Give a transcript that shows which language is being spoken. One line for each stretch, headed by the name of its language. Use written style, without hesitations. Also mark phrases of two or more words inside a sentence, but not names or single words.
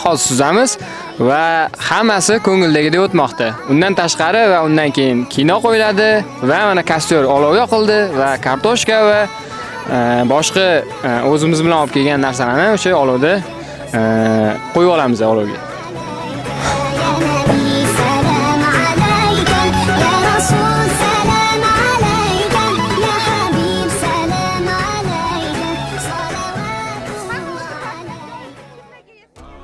Uzbek: Hozir suzamiz va hammasi ko'ngildagidek o'tmoqda. Undan tashqari va undan keyin kino qo'yiladi va mana kostyor olov yoqildi va kartoshka va boshqa o'zimiz bilan olib kelgan narsalarni o'sha olovda qo'yib olamiz olovga.
Arabic: يا نبي سلام عليك يا رسول سلام عليك يا حبيب سلام عليك صلوات الله عليك.